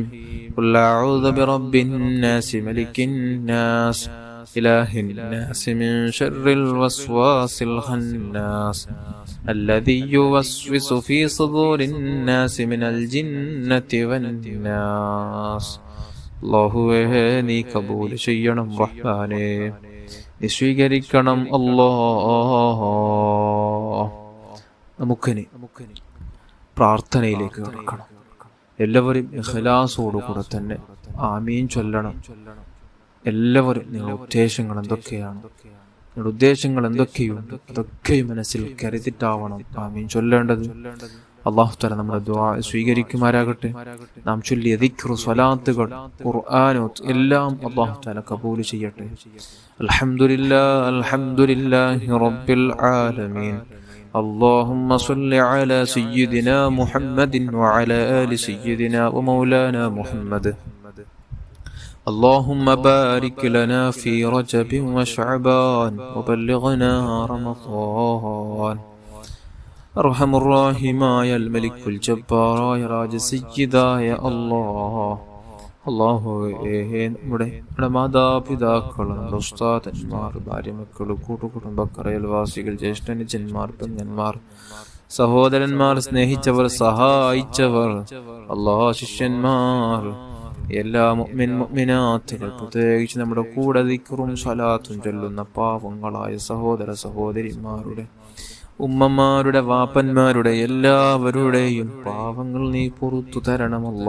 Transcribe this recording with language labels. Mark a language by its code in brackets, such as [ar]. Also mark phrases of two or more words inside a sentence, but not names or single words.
[ar] قل أعوذ برب الناس ملك الناس إله الناس من شر الوسواس الخناس الذي يوسوس في صدور الناس من الجنة والناس. [ml] അല്ലാഹുവേ നീ കബൂൽ ചെയ്യണം റഹ്മാനേ, നീ സ്വീകരിക്കണം അല്ലാഹ്. നമുക്കിനി പ്രാർത്ഥനയിലേക്ക് കടക്കണം. എല്ലാവരും ഇഖ്ലാസോടുകൂടെ തന്നെ ആമീൻ ചൊല്ലണം. എല്ലാവരും നിങ്ങളുടെ ഉദ്ദേശങ്ങൾ എന്തൊക്കെയാണ്, നിങ്ങളുടെ ഉദ്ദേശങ്ങൾ എന്തൊക്കെയുണ്ട് അതൊക്കെ മനസ്സിൽ കരുതിട്ടാവണം ആമീൻ ചൊല്ലേണ്ടത്. [ar] الله تعالى [ml] നമ്മുടെ ദുആ സ്വീകരിക്കുമാരാകട്ടെ. നാം ചൊല്ലിയ ദിക്ർ, സ്വലാത്തുകൾ, ഖുർആനോത്ത് എല്ലാം [ar] الله تعالى [ml] കബൂൽ ചെയ്യട്ടെ. [ar] الحمد لله الحمد لله رب العالمين. اللهم صل على سيدنا محمد وعلى آل سيدنا ومولانا محمد. اللهم بارك لنا في رجب وشعبان وبلغنا رمضان. أرحم الراحمين الملك الجبار يا راج سيدا يا الله. [ml] നമ്മുടെ മാതാപിതാക്കൾ, നമ്മുടെ ഉസ്താദന്മാർ, ഭാര്യമക്കൾ, കൂട്ടുകുടുംബക്കാർ, അയൽവാസികൾ, ജ്യേഷ്ഠനുജന്മാർ, പെങ്ങന്മാർ സഹോദരന്മാർ, സ്നേഹിച്ചവർ, സഹായിച്ചവർ, ശിഷ്യന്മാർ, എല്ലാ മുഅ്മിനാത്തുകൾ, പ്രത്യേകിച്ച് നമ്മുടെ കൂടെ ദിക്റും സ്വലാത്തും ചൊല്ലുന്ന പാവങ്ങളായ സഹോദര സഹോദരിമാരുടെ, ഉമ്മമാരുടെ, വാപ്പന്മാരുടെ എല്ലാവരുടെയും പാവങ്ങൾ നീ പുറത്തു തരണമല്ലോ.